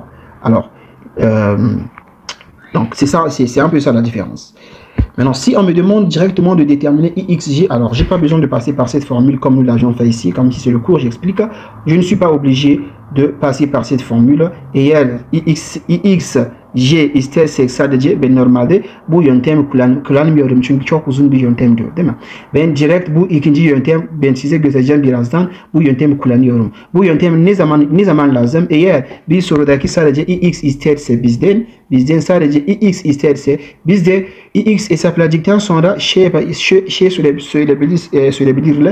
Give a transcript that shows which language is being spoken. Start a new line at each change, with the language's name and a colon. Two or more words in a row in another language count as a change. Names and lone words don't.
French: Alors, donc, c'est ça, c'est un peu ça la différence. Maintenant, si on me demande directement de déterminer IXG, alors j'ai pas besoin de passer par cette formule comme nous l'avions fait ici, comme si c'est le cours, j'explique. Je ne suis pas obligé de passer par cette formule. Et elle,
Turkish: IXG isterse sadece ben normalde bu yöntemi kullanmıyorum çünkü çok uzun bir yöntemdir, değil mi? Ben direkt bu ikinci yöntem, ben size göstereceğim birazdan, bu yöntemi kullanıyorum. Bu yöntem ne zaman lazım? Eğer bir sorudaki sadece IX isterse bizden sadece IX isterse biz de IX hesapladıktan sonra söyleyebilirler.